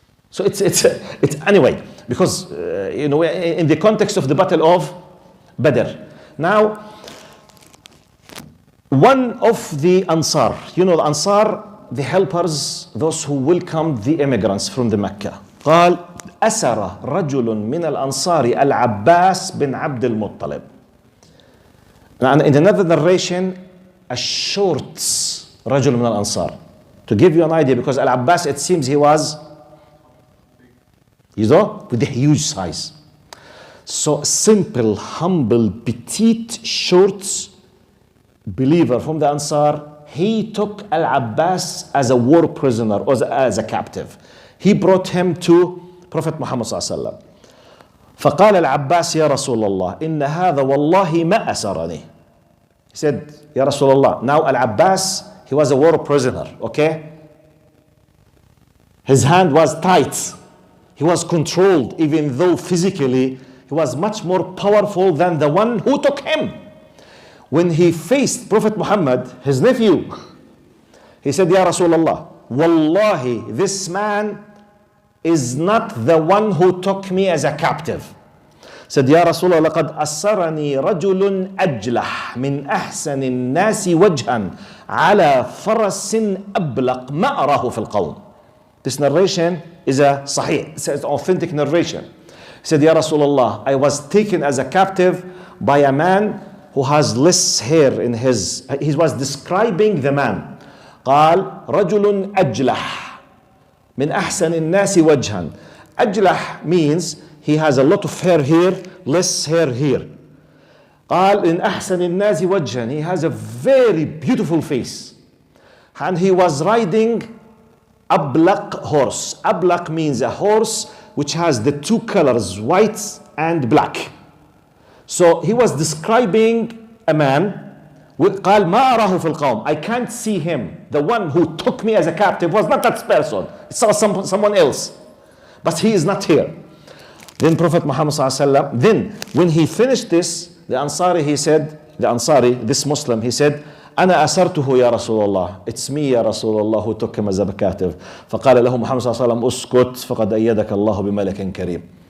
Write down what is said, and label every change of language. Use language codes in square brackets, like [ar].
[en] So it's anyway, because, in the context of the Battle of Badr. Now, one of the Ansar, the Ansar, the helpers, those who welcomed the immigrants from the Makkah. [ar] قال أسر رجل من الأنصار العباس بن عبد المطلب. [en] Now, in another narration, a short [ar] رجل من الأنصار. [en] To give you an idea, because Al-Abbas, it seems he was, with a huge size. So simple, humble, petite, short believer from the Ansar, he took Al-Abbas as a war prisoner or as a captive. He brought him to Prophet Muhammad [ar] صلى الله عليه وسلم. فقال العباس يا رسول الله إن هذا والله ما أسرني. [en] He said, Ya Rasulullah. Now Al-Abbas, he was a war prisoner, okay? His hand was tight. He was controlled, even though physically he was much more powerful than the one who took him. When he faced Prophet Muhammad, his nephew, he said, Ya Rasulullah, Wallahi, this man is not the one who took me as a captive. [ar] Said, Ya Rasulullah, لقد أسرني رجل أجلح من أحسن الناس وجها على فرس أبلق ما أراه في القوم. [en] This narration is a sahih, it's an authentic narration. He said, Ya Rasulullah, I was taken as a captive by a man who has less hair in his, he was describing the man. [ar] قال رجل أجلح من أحسن الناس وجها. [en] أجلح means he has a lot of hair here, less hair here. [ar] قال إن أحسن الناس وجها, [en] he has a very beautiful face. And he was riding ablaq horse. Ablaq means a horse which has the two colors, white and black. So he was describing a man. [ar] قال ما أراه في القوم. [en] I can't see him. The one who took me as a captive was not that person. It's someone else. But he is not here. Then Prophet Muhammad ﷺ, then when he finished this, the Ansari, he said, this Muslim, he said, [ar] أنا أسرته يا رسول الله. [en] It's me [ar] يا رسول الله [en] who took him as a captive. [ar] فقال له محمد صلى الله عليه وسلم اسكت فقد أيدك الله بملك كريم.